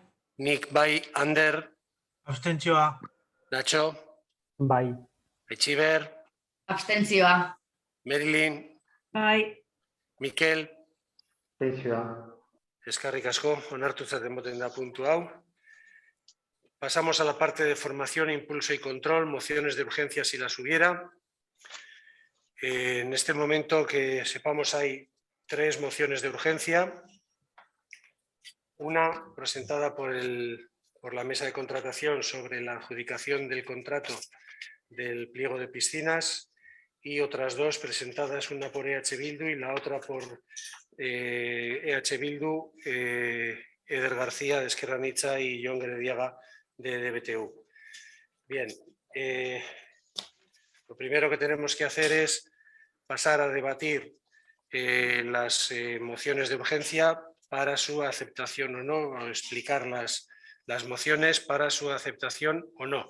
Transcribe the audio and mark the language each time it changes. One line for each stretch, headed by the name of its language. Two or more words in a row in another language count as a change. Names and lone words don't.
Basque: Nik bai. Ander. Abstentzioa. Nacho. Bai. Etxiber. Abstentzioa. Marilyn. Bai. Mikel. Abstentzioa. Eskerrik asko, onartutzat emoten da puntu hau.
Spanish: Pasamos a la parte de formación, impulso y control, mociones de urgencia si las hubiera. En este momento, que sepamos, hay 3 mociones de urgencia. Una presentada por la mesa de contratación sobre la adjudicación del contrato del pliego de piscinas y otras 2 presentadas, una por EH Bildu y la otra por EH Bildu, Eder García de Esquerra Anitza y Jon Gerediaga de DBTU. Bien, lo primero que tenemos que hacer es pasar a debatir las mociones de urgencia para su aceptación o no, o explicar las mociones para su aceptación o no.